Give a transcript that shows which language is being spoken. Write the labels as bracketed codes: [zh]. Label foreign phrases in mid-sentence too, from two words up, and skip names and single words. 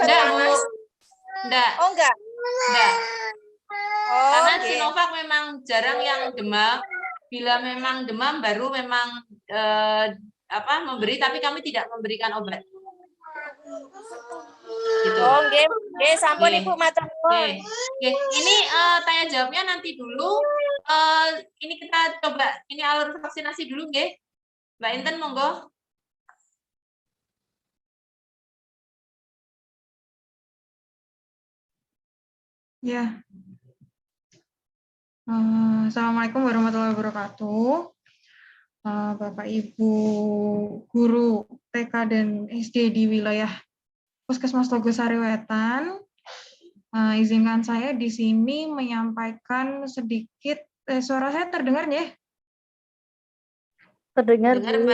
[id] enggak, Bu. Enggak. Oh, enggak. Enggak. Oh, karena okay. Sinovac memang jarang yang demam. Bila memang demam baru memang memberi, tapi kami tidak memberikan obat. Gitu. [jv] Oh, nggih, sampun Nggih. Ibu matur nuwun. [id] Oke, ini tanya jawabnya nanti dulu. Ini kita coba ini alur vaksinasi dulu, nggih. Mbak Inten, monggo. Ya. [ar] السلام عليكم ورحمة الله وبركاته. [id] Bapak Ibu guru TK dan SD di wilayah Puskesmas Togosari Wetan, izinkan saya di sini menyampaikan sedikit. Suara saya terdengar ya? Terdengar, Bu.